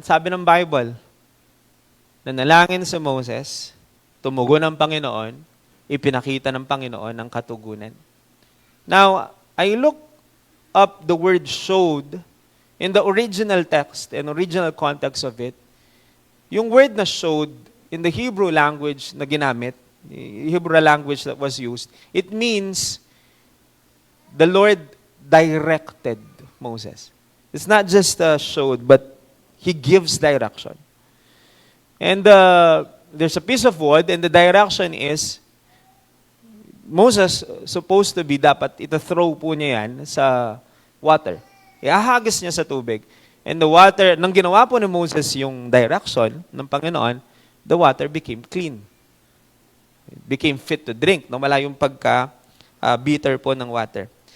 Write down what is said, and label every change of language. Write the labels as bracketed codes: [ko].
[tl] Sabi ng Bible, nanalangin si Moses, tumugon ang Panginoon, ipinakita ng Panginoon ang katugunan. [en] Now, I look up the word showed in the original text and original context of it. [tl] Yung word na [en] showed in the Hebrew language na ginamit, the Hebrew language that was used, it means the Lord directed Moses. It's not just showed, but He gives direction. And there's a piece of wood, and the direction is, Moses supposed to be, [tl] dapat ito-throw po niya yan sa [en] water. [tl] Ihahagis niya sa tubig. And the water, nang ginawa po ni Moses yung direction ng Panginoon, [en] the water became clean. It became fit to drink. [tl] Wala yung pagka-bitter po ng water.